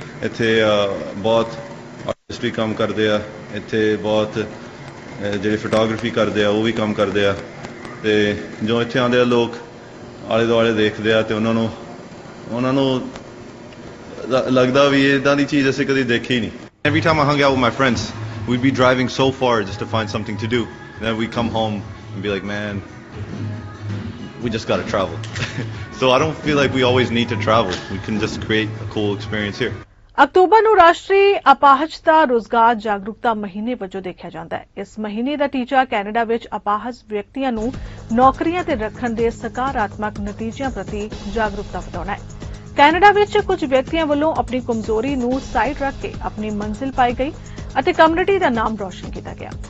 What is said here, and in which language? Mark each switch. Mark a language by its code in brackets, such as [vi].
[pa] ਇੱਥੇ ਬਹੁਤ ਆਰਟਿਸਟ ਵੀ ਕੰਮ ਕਰਦੇ ਆ, ਇੱਥੇ ਬਹੁਤ ਜਿਹੜੇ ਫੋਟੋਗ੍ਰਾਫੀ ਕਰਦੇ ਆ ਉਹ ਵੀ ਕੰਮ ਕਰਦੇ ਆ ਤੇ ਜੋ ਇੱਥੇ ਆਉਂਦੇ ਆ ਲੋਕ ਆਲੇ ਦੁਆਲੇ ਦੇਖਦੇ ਆ ਤੇ ਉਹਨਾਂ ਨੂੰ ਲੱਗਦਾ ਵੀ ਇਦਾਂ ਦੀ ਚੀਜ਼ ਅਸੀਂ ਕਦੇ ਦੇਖੀ ਹੀ ਨਹੀਂ। [en] Every time I hung out with my friends, we'd be driving so far just to find something to do. Then we'd come home and be like, man, we just got to travel. So I don't feel like we always need to travel. We can just create a cool experience here. [pa] October ਨੂੰ ਰਾਸ਼ਟਰੀ ਅਪਾਹਜਤਾ ਰੋਜ਼ਗਾਰ ਜਾਗਰੂਕਤਾ ਮਹੀਨੇ ਵਜੋਂ ਦੇਖਿਆ ਜਾਂਦਾ ਹੈ। ਇਸ ਮਹੀਨੇ ਦਾ ਟੀਚਾ ਕੈਨੇਡਾ ਵਿੱਚ ਅਪਾਹਜ ਵਿਅਕਤੀਆਂ ਨੂੰ ਨੌਕਰੀਆਂ ਤੇ ਰੱਖਣ ਦੇ ਸਕਾਰਾਤਮਕ ਨਤੀਜਿਆਂ ਪ੍ਰਤੀ ਜਾਗਰੂਕਤਾ ਵਧਾਉਣਾ ਹੈ। ਕੈਨੇਡਾ ਵਿੱਚ ਕੁਝ ਵਿਅਕਤੀਆਂ ਵੱਲੋਂ ਆਪਣੀ ਕਮਜ਼ੋਰੀ ਨੂੰ ਸਾਈਡ ਰੱਖ ਕੇ ਆਪਣੀ ਮੰਜ਼ਿਲ ਪਾਈ ਗਈ ਅਤੇ ਕਮਿਊਨਿਟੀ ਦਾ ਨਾਮ ਰੌਸ਼ਨ ਕੀਤਾ ਗਿਆ।